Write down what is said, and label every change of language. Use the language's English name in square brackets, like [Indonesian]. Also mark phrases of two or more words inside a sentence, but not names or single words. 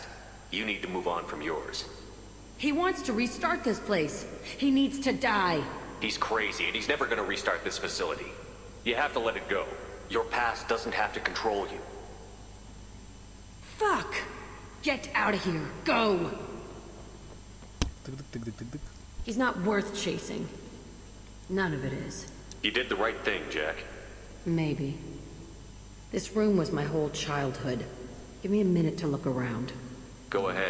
[English] You need to move on from yours. He wants to restart this place. He needs to die. He's crazy, and he's never gonna restart this facility. You have to let it go. Your past doesn't have to control you. Fuck! Get out of here. Go! Тык-дык-тык-дык-тык-дык. He's not worth chasing. None of it is. You did the right thing, Jack. Maybe. This room was my whole childhood. Give me a minute to look around. Go ahead.